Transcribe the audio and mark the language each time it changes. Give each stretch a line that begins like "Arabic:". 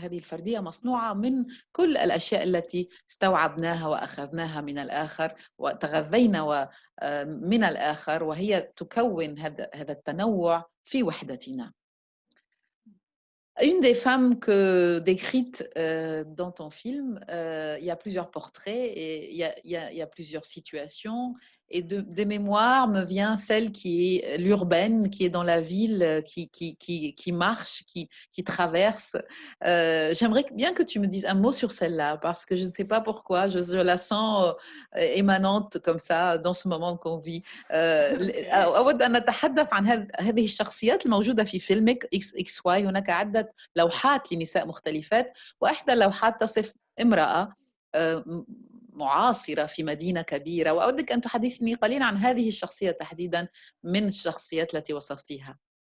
Arabic: هذه الفردية مصنوعة من كل الأشياء التي استوعبناها وأخذناها من الآخر وتغذينا من الآخر، وهي تكون هذا التنوع في وحدتنا.
French: Une des femmes que décrites dans ton film, il y a plusieurs portraits et il y a plusieurs situations. Et de mémoire me vient celle qui est l'urbaine, qui est dans la ville, qui marche, qui traverse. J'aimerais bien que tu me dises un mot sur celle-là, parce que je ne sais pas pourquoi, je la sens émanante comme ça dans ce moment qu'on vit.
Arabic: أود أن نتحدث عن هذه الشخصيات الموجودة في فيلمك XXY. هناك عدة لوحات لنساء مختلفات، وإحدى اللوحات تصف امرأة معاصرة في مدينة كبيرة، وأودك أن تحدثني قليلا عن هذه الشخصية تحديدا من الشخصيات التي وصفتيها.